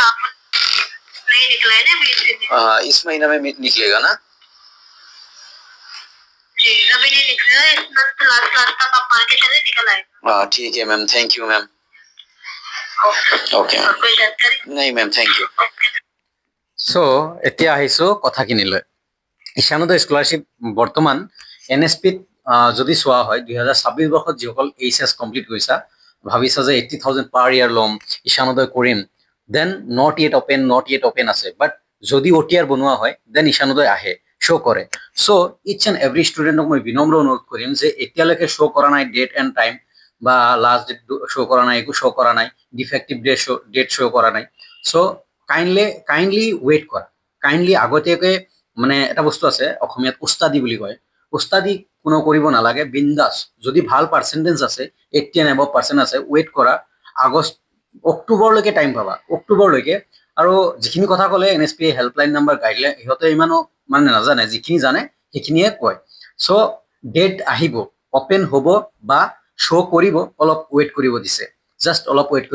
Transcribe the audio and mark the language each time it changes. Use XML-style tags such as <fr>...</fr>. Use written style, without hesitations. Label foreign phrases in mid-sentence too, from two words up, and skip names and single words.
<hi>नहीं निकला है ना हाँ इस महीना में निकलेगा ना? जी अभी नहीं निकला है इस</hi> <en>month last</en> <hi>तक आप मान के चले निकल आएगा। हाँ ठीक है मैम,</hi> <en>thank you ma'am.</en> <hi>ओके कोई जानकारी? नहीं मैम,</hi> <en>thank you.</en> <as>চ' এতিয়া আহিছোঁ কথাখিনিলৈ ঈশানোদয় স্কলাৰশ্বিপ বৰ্তমান NSPত যদি চোৱা হয় 2026 বৰ্ষত যিসকল HS কমপ্লিট কৰিছা ভাবিছা যে 80,000 পাৰ ইয়াৰ ল'ম ঈশানোদয় কৰিম</as> <en>then not yet open</en> <as>আছে বাট যদি OTR বনোৱা হয় দেন ঈশানোদয় আহে শ্ব' কৰে</as> <en>so it's and every</en> <as>ষ্টুডেণ্টক মই বিনম্ৰ অনুৰোধ কৰিম যে এতিয়ালৈকে শ্ব' কৰা নাই</as> <en>date and time</en> <as>বা</as> <en>last date</en> <as>শ্ব' কৰা নাই একো শ্ব' কৰা নাই</as> <en>defective date</en> <as>শ্ব' কৰা নাই</as> <en>so kindly wait</en> <as>কৰা কাইণ্ডলি আগতীয়াকৈ মানে এটা বস্তু আছে অসমীয়াত উস্তাদি বুলি কয় উস্তাদি কোনো কৰিব নালাগে বিন্দাছ যদি ভাল পাৰ্চেণ্টেজ আছে 80</as> <en>and above</en> <as>% আছে ৱেইট কৰা আগষ্ট অক্টোবৰলৈকে টাইম পাবা অক্টোবৰলৈকে আৰু যিখিনি কথা ক'লে</as> <en>NSP helpline number guideline</en> <as>ইহঁতে ইমানো মানে নাজানে যিখিনি জানে সেইখিনিয়ে কয় চ' ডেট আহিব অপেন হ'ব বা শ্ব' কৰিব অলপ ৱেইট কৰিব দিছে জাষ্ট অলপ ৱেইট</as>